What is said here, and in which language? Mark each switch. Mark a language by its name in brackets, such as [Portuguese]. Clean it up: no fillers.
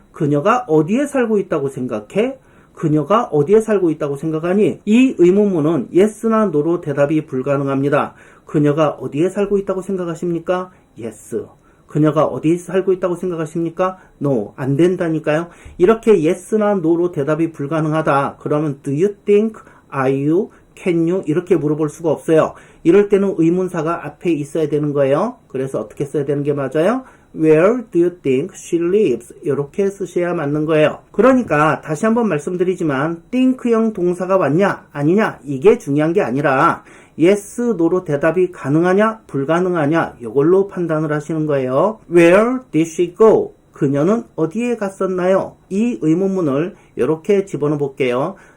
[Korean] 그녀가 어디에 살고 있다고 생각해? 그녀가 어디에 살고 있다고 생각하니? 이 의문문은 yes나 no로 대답이 불가능합니다. 그녀가 어디에 살고 있다고 생각하십니까? yes. 그녀가 어디에 살고 있다고 생각하십니까? no. 안 된다니까요. 이렇게 yes나 no로 대답이 불가능하다. 그러면 do you think, are you, can you 이렇게 물어볼 수가 없어요. 이럴 때는 의문사가 앞에 있어야 되는 거예요. 그래서 어떻게 써야 되는 게 맞아요? [English] Where do you think she lives? [Korean] 이렇게 쓰셔야 맞는 거예요. 그러니까 다시 한번 말씀드리지만 think형 동사가 왔냐 아니냐 이게 중요한 게 아니라 yes, no로 대답이 가능하냐 불가능하냐 이걸로 판단을 하시는 거예요. [English] Where did she go? [Korean] 그녀는 어디에 갔었나요? 이 의문문을 이렇게 집어넣어 볼게요.